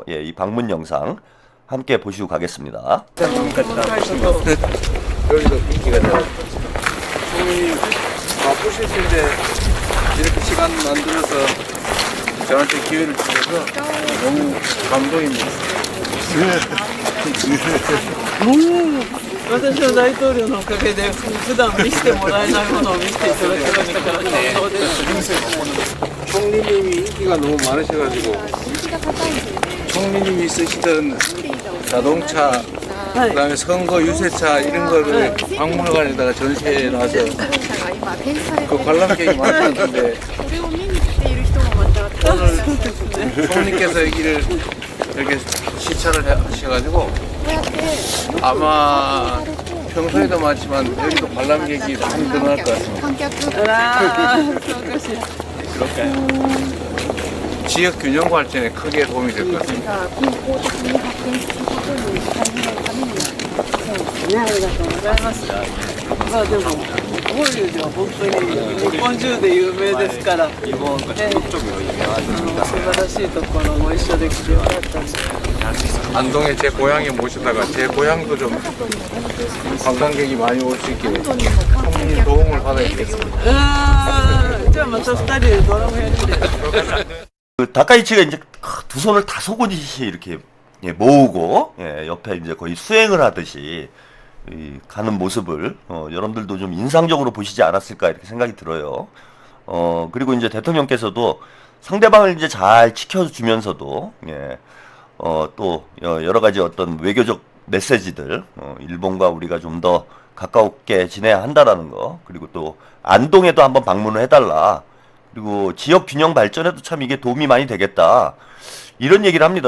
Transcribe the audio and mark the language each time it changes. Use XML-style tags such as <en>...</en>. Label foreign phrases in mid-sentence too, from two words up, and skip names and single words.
<ko>이 방문 영상 함께 보시고 가겠습니다. 여기도 인기가 잘 바쁘실 텐데 이렇게 시간 만들어서 저한테 기회를 주셔서 너무 감동입니다.</ko> <ja>私は大統領のおかげで普段見せてもらえないものを見せていただきましたからね。そうです。</ja> <ko>총리님이 인기가 너무 많으셔가지고 총리님이 쓰시던 자동차 그다음에 선거 유세차 이런 거를 박물관에다가 전시해 놔서 그 관람객이 많았는데 오늘 총리께서 여기를 이렇게 시찰을 하셔가지고 아마 평소에도 많지만 여기도 관람객이 많이 늘어날 것 같습니다. 지역 균형 발전에 크게 도움이 될 것 같습니다.</ko> <ja>ありがとうございます。まあでも法隆寺は本当に日本中で有名ですから、素晴らしいところご一緒できてよかったです。</ja> <ko>안동에 제 고향에 모시다가 제 고향도 좀 관광객이 많이 올 수 있게 총리님 도움을 받아야겠습니다.</ko> <ja>じゃあまた2人でドラマやりたい。</ja> <ko>다카이치가 이제 두 손을 다소곳이 이렇게 모으고 옆에 이제 거의 수행을 하듯이 가는 모습을 여러분들도 좀 인상적으로 보시지 않았을까 이렇게 생각이 들어요. 그리고 이제 대통령께서도 상대방을 이제 잘 지켜주면서도 또 여러 가지 어떤 외교적 메시지들 일본과 우리가 좀 더 가깝게 지내야 한다라는 거 그리고 또 안동에도 한번 방문을 해달라 그리고 지역 균형 발전에도 참 이게 도움이 많이 되겠다 이런 얘기를 합니다.</ko>